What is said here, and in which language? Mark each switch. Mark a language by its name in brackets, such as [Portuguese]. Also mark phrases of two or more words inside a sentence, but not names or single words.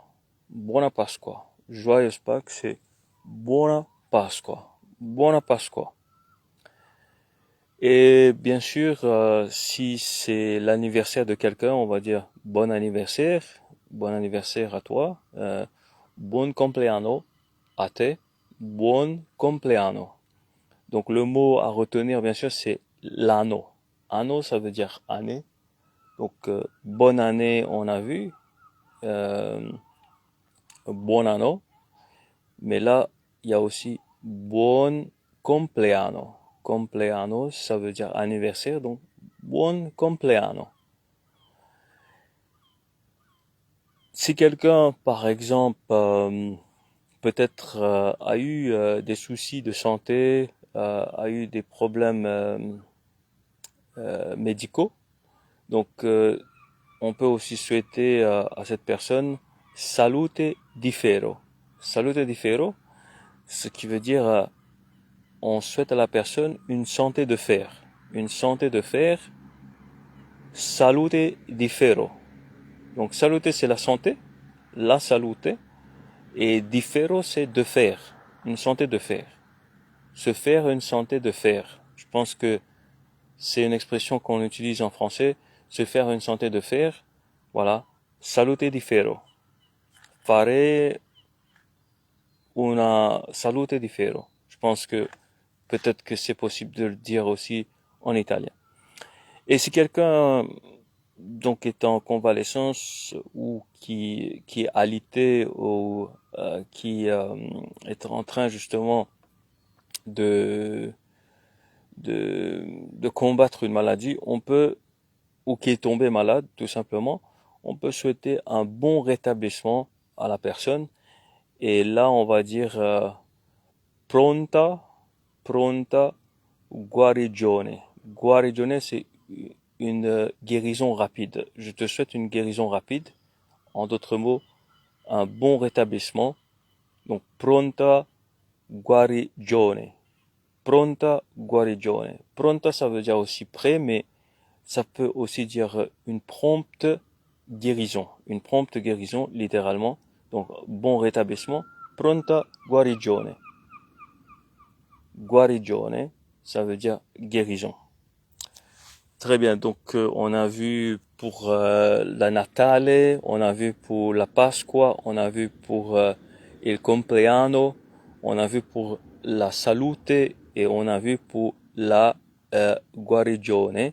[Italian] Buona Pasqua. [French] Joyeuse Pâques, c'est [Italian] Buona Pasqua. Buona Pasqua. [French] Et bien sûr, si c'est l'anniversaire de quelqu'un, on va dire bon anniversaire à toi, [Italian] buon compleanno a te, buon compleanno. [French] Donc le mot à retenir, bien sûr, c'est l'anno. Anno, ça veut dire année. Donc bonne année, on a vu, [Italian] buon anno. [French] Mais là, il y a aussi [Italian] buon compleanno. [French] Compleanno, ça veut dire anniversaire, donc [Italian] buon compleanno. [French] Si quelqu'un, par exemple, peut-être a eu des soucis de santé, a eu des problèmes médicaux, donc on peut aussi souhaiter à cette personne [Italian] salute di ferro. Salute di ferro, [French] ce qui veut dire on souhaite à la personne une santé de fer. Une santé de fer, [Italian] salute di ferro. [French] Donc salute c'est la santé, la salute, et [Italian] di ferro [French] c'est de fer, une santé de fer. Se faire une santé de fer. Je pense que c'est une expression qu'on utilise en français, se faire une santé de fer. Voilà, [Italian] salute di ferro. Fare una salute di ferro. [French] Je pense que peut-être que c'est possible de le dire aussi en italien. Et si quelqu'un donc est en convalescence ou qui est alité ou qui est en train justement de de combattre une maladie, on peut, ou qui est tombé malade tout simplement, on peut souhaiter un bon rétablissement à la personne. Et là, on va dire [Italian] pronta, pronta guarigione. [French] Guarigione, c'est une guérison rapide. Je te souhaite une guérison rapide. En d'autres mots, un bon rétablissement. Donc, [Italian] pronta guarigione. Pronta guarigione. [French] Pronta, ça veut dire aussi prêt, mais ça peut aussi dire une prompte guérison. Une prompte guérison, littéralement. Donc, bon rétablissement. [Italian] Pronta guarigione. [French] Guarigione, ça veut dire guérison. Très bien, donc on a vu pour la Natale, on a vu pour la Pasqua, on a vu pour [Italian] il compleanno, [French] on a vu pour la salute et on a vu pour la guarigione.